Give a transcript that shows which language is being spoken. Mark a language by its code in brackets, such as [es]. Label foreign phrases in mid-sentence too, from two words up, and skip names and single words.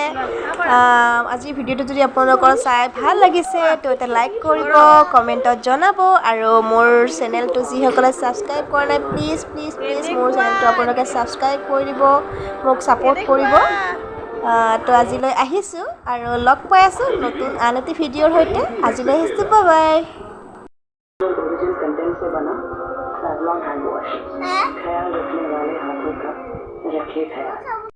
[as] আজিৰ ভিডিঅ'টো যদি আপোনালোকৰ চাই ভাল লাগিছে তো এটা লাইক কৰিব, কমেণ্টত জনাব। আৰু মোৰ চেনেলটো যিসকলে ছাবস্ক্ৰাইব কৰা নাই, [en] please please please [as] মোৰ চেনেলটো আপোনালোকে ছাবস্ক্ৰাইব কৰি দিব, মোক ছাপোৰ্ট কৰিব। তো আজিলৈ আহিছোঁ আৰু লগ পাই আছোঁ নতুন আন এটি ভিডিঅ'ৰ সৈতে। আজিলৈ আহিছোঁ, বাই বাই। [en] origin content [hi] से बना सावलॉन हैंड वॉश ख्याल रखने वाले हाथों का रखे ख्याल।